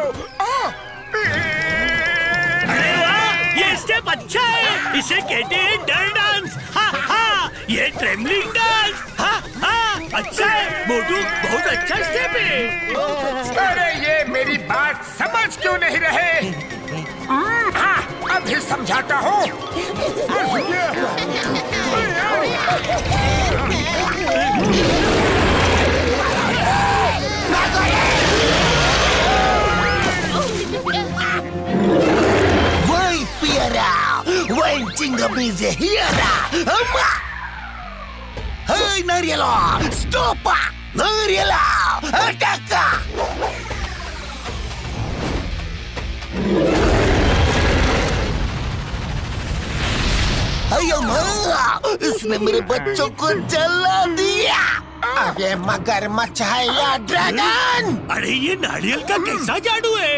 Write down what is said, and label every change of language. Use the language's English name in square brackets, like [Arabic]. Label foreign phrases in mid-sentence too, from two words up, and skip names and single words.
[Hindi] अरे वाह, ये स्टेप अच्छा है, इसे कहते हैं डर डांस। हा हा, ये [English] trembling dance. [Hindi] हा हा, अच्छा है मोटू, बहुत अच्छा स्टेप है। अरे ये मेरी बात समझ क्यों नहीं रहे? हाँ, अभी समझाता हूँ। Vai, Piera! Vai, Cingamize, Hiera! Ama! Hey, Nariela! Stopa! Nariela! Ataka! अयो माँ, इसने मेरे बच्चों को जला दिया। अरे मगरमच्छ है या ड्रैगन? अरे ये नारियल का कैसा जादू है?